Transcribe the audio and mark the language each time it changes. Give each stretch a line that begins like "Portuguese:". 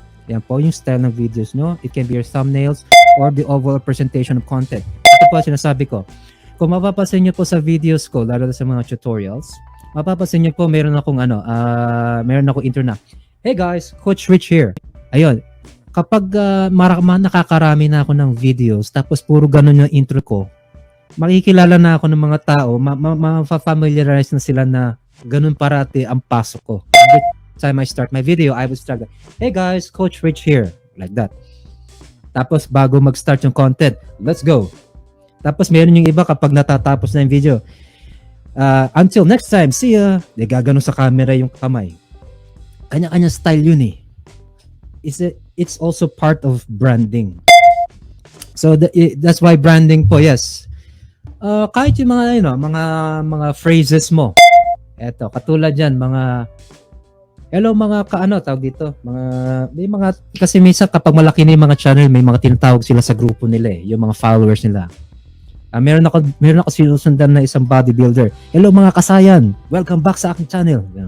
Filipino: Yan po yung style ng videos nyo.
English: It can be your thumbnails or the overall presentation of content.
Filipino: Ito po sinasabi ko. Kung mapapasin nyo po sa videos ko, lalo na sa mga tutorials, mapapasin nyo po meron akong intro na.
English: Hey guys, Coach Rich here.
Filipino: Ayun. Kapag nakakarami na ako ng videos, tapos puro ganun yung intro ko, makikilala na ako ng mga tao, ma-familiarize na sila na ganun parati ang pasok ko.
English: Every time I start my video, I would start, hey guys, Coach Rich here. Like that.
Filipino: Tapos bago mag-start yung content,
English: let's go.
Filipino: Tapos meron yung iba kapag natatapos na yung video,
English: until next time, see ya.
Filipino: Di gaganon sa camera yung kamay. Kanya-kanya style yun eh.
English: It's also part of branding. So that's why branding po, yes.
Filipino: Kahit yung mga phrases mo. Eto, katulad yan, hello mga tawag dito, kasi minsan kapag malaki na yung mga channel, may mga tinatawag sila sa grupo nila eh, yung mga followers nila. Meron ako sinusundan na isang bodybuilder. Hello mga kasayan, welcome back sa aking channel.